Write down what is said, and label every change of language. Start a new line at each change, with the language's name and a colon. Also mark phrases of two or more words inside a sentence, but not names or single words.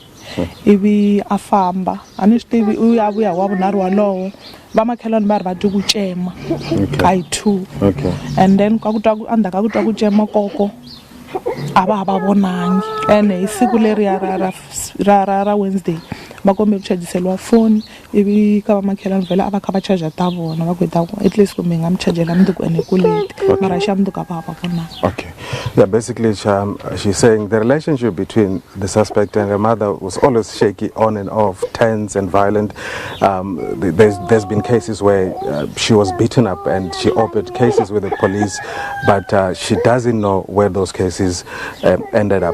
Tsonga: ivi a famba a ni swi tivi u ya vuya wa vunharhu walowo vamakhelwani va ri va twi ku cema ka hi 2 and then ka ku twa endzhaku ka ku twa ku cema koko a va vonangi ene hi siku leriya ra Wednesday va kombe ku chajiseliwa foni ivi ka vamakhelwani vhele a va kha va charger ta vona va ku
English: at least
Tsonga: kumbe hi nga mi chajela mundzuku ene ku late mara xa mundzuku a va vonangi.
English: Okay. Yeah, basically, she's saying the relationship between the suspect and her mother was always shaky, on and off, tense and violent. There's been cases where she was beaten up and she opened cases with the police, but she doesn't know where those cases ended up.